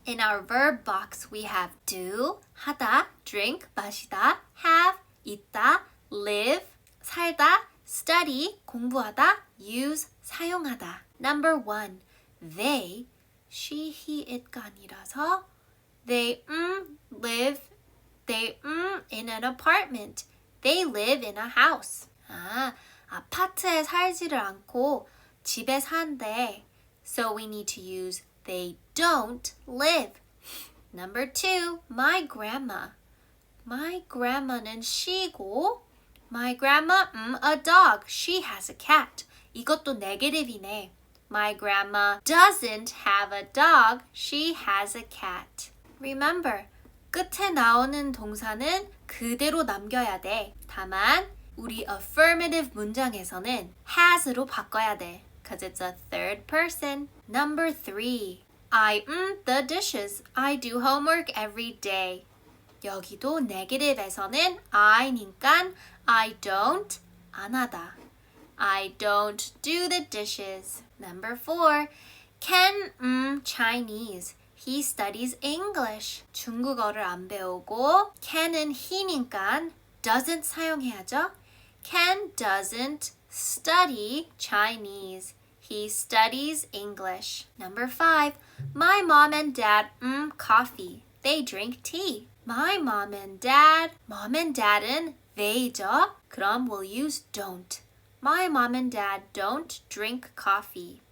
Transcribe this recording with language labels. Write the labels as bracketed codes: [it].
[en] In our verb box, we have do, 하다, drink, 마시다, have, 있다, live, 살다, study, 공부하다, use, 사용하다. Number 1, they, she, he, it가 [ko] 아니라서 [en] they live in an apartment. They live in a house. [ko] 아파트에 살지를 않고 집에 산대. [en] So we need to use they don't live. Number 2, my grandma. My grandma는 she고 My grandma, a dog. She has a cat. [ko] 이것도 negative이네. [en] My grandma doesn't have a dog. She has a cat. Remember, [ko] 끝에 나오는 동사는 그대로 남겨야 돼. 다만 우리 affirmative 문장에서는 has로 바꿔야 돼. [en] Because it's a third person. Number 3. I the dishes. I do homework every day. [ko] 여기도 negative에서는 I니까 [en] I don't [ko] 안 하다. [en] I don't do the dishes. Number 4. Ken Chinese. He studies English. [ko] 중국어를 안 배우고 Ken은 he니까 doesn't 사용해야죠. [en] Ken doesn't study Chinese. He studies English. Number 5. My mom and dad coffee. They drink tea. My mom and dad은 they죠. [ko] 그럼 [en] we'll use don't. My mom and dad don't drink coffee.